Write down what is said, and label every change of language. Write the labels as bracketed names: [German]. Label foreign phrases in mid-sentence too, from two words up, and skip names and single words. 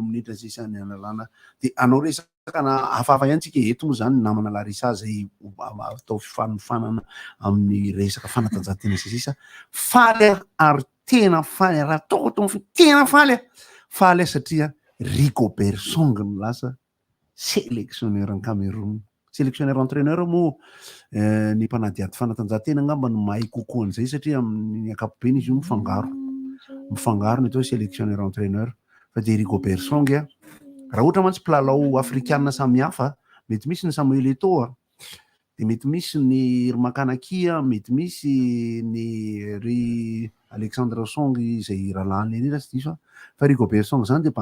[Malagasy] minitra sisa ny analana de anao resaka na hafahafa ihany tsika eto moa zany namana Larissa zay atao fifanofanana amin'ny resaka fanatanjahantena sisa faly ary tena faly raha toko tena faly satria Rigobert Song no lasa [French] sélectionneur en Cameroun. Sélectionneur entraîneur [Malagasy] moa ny mpanadiady fanatanjahantena ngamba no mahay kokoa an'izay satria amin'ny ankapobeny izy io mifangaro ny atao [French] sélectionneur entraîneur [Malagasy] fa de Rigobert Song raha ohatra mantsy mpilalao afrikanina samihafa mety misy ny Samuel Eto'o de mety misy ny Makanakia mety misy ny ry Alexandre Song izay rahalahy lehilahy sy diso fa Rigobert Song zany de